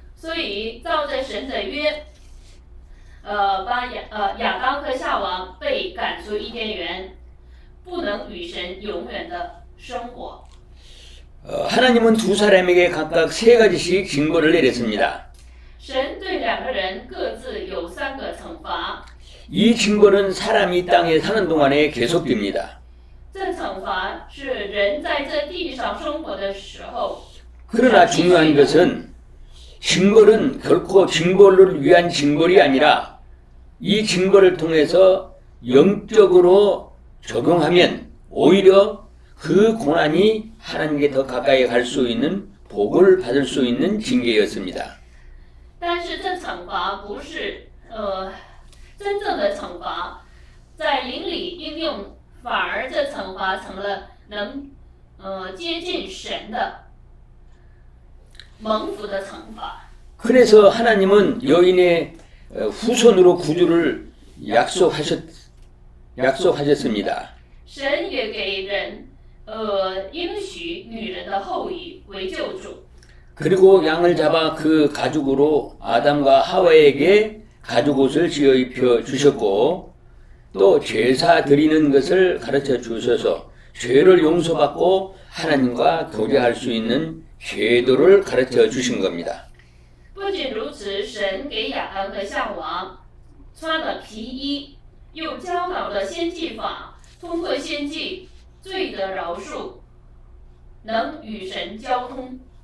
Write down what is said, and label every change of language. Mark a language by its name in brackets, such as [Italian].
[Chinese] 所以照着神的约，把亚当和夏娃被赶出伊甸园，不能与神永远的生活。 [Korean] 하나님은 두 사람에게 각각 세 가지씩 징벌을 내렸습니다. [Chinese] 神对两个人各自有3个惩罚， [Korean] 이 징벌은 사람이 땅에 사는 동안에 계속됩니다. [Chinese] 这惩罚是人在这地上生活的时候。 [Korean] 그러나 중요한 것은 징벌은 결코 징벌을 위한 징벌이 아니라 이 징벌을 통해서 영적으로 적용하면 오히려 그 고난이 하나님께 더 가까이 갈 수 있는 복을 받을 수 있는 징계였습니다. [Chinese] 但是这惩罚不是真正的惩罚，在灵里应用，反而这惩罚成了能接近神的蒙福的惩罚。 [Korean] 그래서 하나님은 여인의 후손으로 구주를 약속하셨습니다. [Chinese] 神也给人应许女人的后裔为救主。 [Korean] 그리고 양을 잡아 그 가죽으로 아담과 하와에게 가죽옷을 지어 입혀 주셨고 또 제사 드리는 것을 가르쳐 주셔서 죄를 용서받고 하나님과 교제할 수 있는 제도를 가르쳐 주신 겁니다. [Chinese] 不仅如此，神给亚当和夏娃穿了皮衣，又教导了献祭法，通过献祭罪的饶恕，能与神交通。